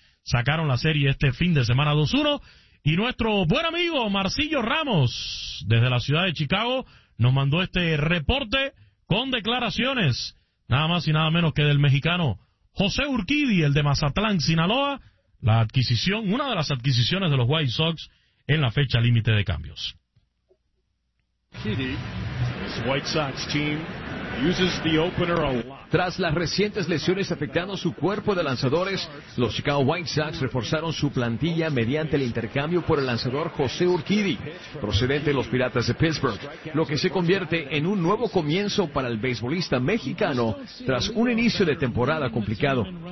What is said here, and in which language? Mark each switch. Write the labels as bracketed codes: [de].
[es] Sacaron la serie este fin de semana 2-1, y nuestro buen amigo Marcillo Ramos, desde la ciudad de Chicago, nos mandó este reporte con declaraciones, nada más y nada menos que del mexicano José Urquidi, el de Mazatlán, Sinaloa, la adquisición, una de las adquisiciones de los White Sox en la fecha límite de cambios. [en] White Sox team uses the opener a lot. [es] Tras las recientes lesiones afectando su cuerpo de lanzadores, los Chicago White Sox reforzaron su plantilla mediante el intercambio por el lanzador José Urquidi, procedente de los Piratas de Pittsburgh, lo que se convierte en un nuevo comienzo para el beisbolista mexicano tras un inicio de temporada complicado.